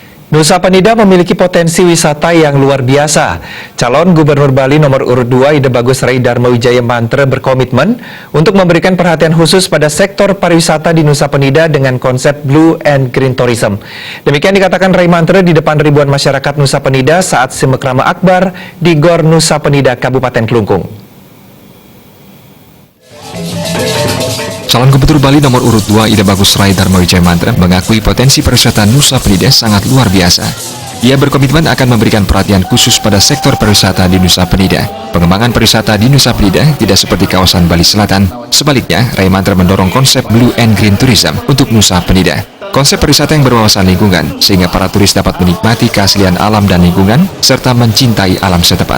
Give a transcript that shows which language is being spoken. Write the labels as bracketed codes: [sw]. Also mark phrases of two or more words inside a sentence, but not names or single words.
[id] Nusa Penida memiliki potensi wisata yang luar biasa. Calon Gubernur Bali nomor urut 2 Ide Bagus Rai Darmawijaya Mantre berkomitmen untuk memberikan perhatian khusus pada sektor pariwisata di Nusa Penida dengan konsep Blue and Green Tourism. Demikian dikatakan Rai Mantre di depan ribuan masyarakat Nusa Penida saat Simekrama Akbar di Gor Nusa Penida, Kabupaten Klungkung. Calon Gubernur Bali nomor urut 2 Ide Bagus Rai Darmawijaya Mantre mengakui potensi pariwisata Nusa Penida sangat luar biasa. Ia berkomitmen akan memberikan perhatian khusus pada sektor pariwisata di Nusa Penida. Pengembangan pariwisata di Nusa Penida tidak seperti kawasan Bali Selatan. Sebaliknya, Rai Mantre mendorong konsep Blue and Green Tourism untuk Nusa Penida. Konsep pariwisata yang berwawasan lingkungan, sehingga para turis dapat menikmati keaslian alam dan lingkungan, serta mencintai alam setempat.